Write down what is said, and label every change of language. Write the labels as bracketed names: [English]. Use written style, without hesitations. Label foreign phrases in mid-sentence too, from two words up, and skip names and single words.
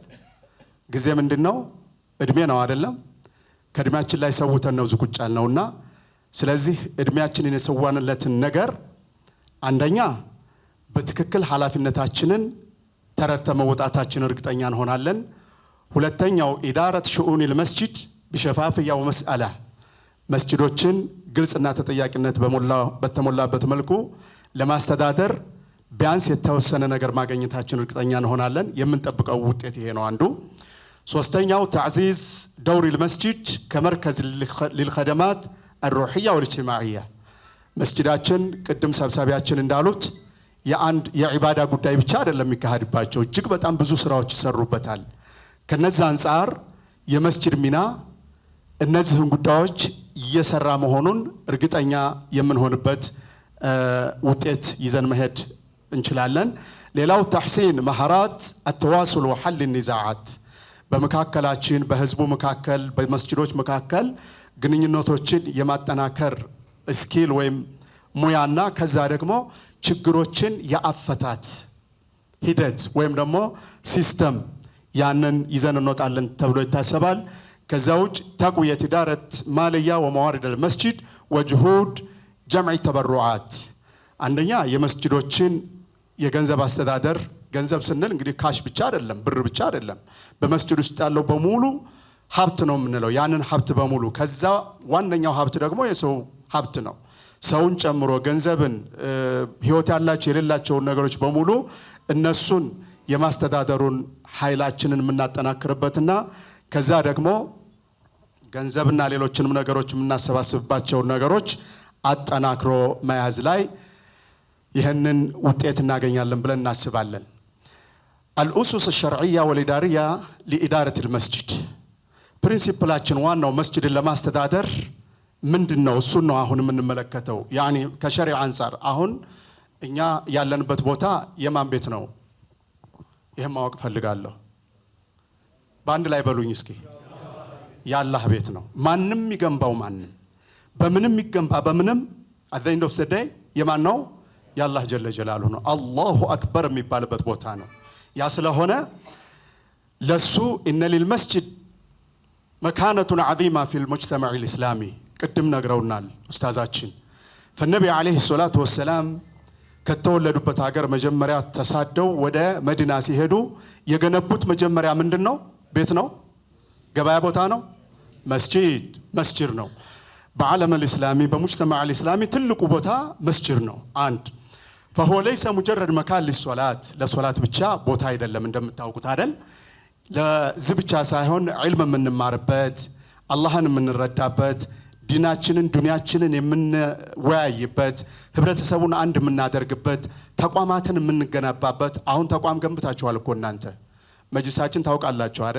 [Amharic] ጊዜ ምንድነው? እድሜ ነው አይደለም? ከእድሜያችን ላይ ሰውተን ነው ዝቁጭ ያልነውና ስለዚህ እድሜያችንን የሰዋንለትን ነገር አንደኛ በትክክል ኃላፊነታችንን ተረድተን መውጣታችንን እርግጠኛ እንሆናለን። ሁለተኛው [Arabic] إدارة شؤون المسجد بشفافية ومسألة፣ [Amharic] መስጂዶችን ግልጽና ተጠያቂነት በተሞላበት መልኩ ለማስተዳደር ቢያንስ የተወሰነ ነገር ማግኘታችን እርግጠኛ እንሆናለን። የምንጠብቀው ውጤት ይሄ ነው አንዱ። ሶስተኛው [Arabic] تعزيز دور المسجد كمركز للخدمات الروحية والاجتماعية። [Amharic] መስጂዳችን ቅድም ሰብሳቢያችን እንዳሉት የአንድ የዒባዳ ጉዳይ ብቻ አይደለም የሚካሄድባቸው፣ እጅግ በጣም ብዙ ስራዎች ይሰሩበታል። ከነዛ አንፃር የመስጂድ ሚና እነዚህን ጉዳዮች እየሰራ መሆኑን እርግጠኛ የምንሆንበት ውጤት ይዘን መሄድ እንችላለን። ሌላው [Arabic] تحسين مهارات التواصل وحل النزاعات፣ [Amharic] በመካከላችን በህዝቡ መካከል በመስጂዶች መካከል ግንኙነቶችን የማጠናከር ስኪል ወይም ሙያና ከዛ ደግሞ ችግሮችን የአፈታት ሂደት ወይም ደግሞ ሲስተም ያንን ይዘን እንወጣለን ተብሎ ይታሰባል። ከዛ ውጭ [Arabic] تقوية إدارة مالية وموارد المسجد وجهود جمع [Amharic] التبرعات። አንደኛ የመስጂዶችን የገንዘብ አስተዳደር፣ ገንዘብ ስንል እንግዲህ ካሽ ብቻ አይደለም፣ ብር ብቻ አይደለም። በመስጂድ ውስጥ ያለው በሙሉ ሀብት ነው የምንለው። ያንን ሀብት በሙሉ ከዛ ዋነኛው ሀብት ደግሞ የሰው ሀብት ነው። ሰውን ጨምሮ ገንዘብን፣ ህይወት ያላቸው የሌላቸውን ነገሮች በሙሉ እነሱን የማስተዳደሩን ኃይላችንን የምናጠናክርበትና ከዛ ደግሞ ገንዘብና ሌሎችንም ነገሮች የምናሰባስብባቸውን ነገሮች አጠናክሮ መያዝ ላይ ይህንን ውጤት እናገኛለን ብለን እናስባለን። [Arabic] الأسس الشرعية والإدارية لإدارة المسجد [Amharic] ፕሪንሲፕላችን ዋናው መስጂድን ለማስተዳደር ምንድነው? እሱን ነው አሁን የምንመለከተው። ያኒ ከሸሪዓ አንፃር አሁን እኛ ያለንበት ቦታ የማን ቤት ነው? ይሄን ማወቅ ፈልጋለሁ። በአንድ ላይ በሉኝ እስኪ። የአላህ ቤት ነው። ማንም ይገንባው ማንም በምንም ይገንባ በምንም [English] at the end of the day [Amharic] የማን ነው? የአላህ [Arabic] جل جلاله [Amharic] ነው። [Arabic] الله أكبر [Amharic] የሚባልበት ቦታ ነው። ያ ስለሆነ ለሱ [Arabic] إن للمسجد مكانة عظيمة في المجتمع الإسلامي [Amharic] ቅድም ነግረውናል ኡስታዛችን። [Arabic] فالنبي عليه الصلاة والسلام [Amharic] ከተወለዱበት ሀገር መጀመሪያ ተሳደው ወደ መዲና ሲሄዱ የገነቡት መጀመሪያ ምንድን ነው? ቤት ነው? ገበያ ቦታ ነው? መስጂድ ነው። [Arabic] بالعالم الإسلامي بالمجتمع الإسلامي [Amharic] ትልቁ ቦታ መስጂድ ነው። አንድ [Arabic] فهو ليس مجرد مكان للصلاة [Amharic] ለሶላት ብቻ ቦታ አይደለም እንደምታውቁት አይደል? ለዚህ ብቻ ሳይሆን ዒልም የምንማርበት አላህን የምንረዳበት ዲናችንን ዱንያችንን የምንወያይበት ህብረተሰቡን አንድ የምናደርግበት ተቋማትን የምንገነባበት። አሁን ተቋም ገንብታችኋል እኮ እናንተ መጅልሳችን ታውቃላችሁ አይደል?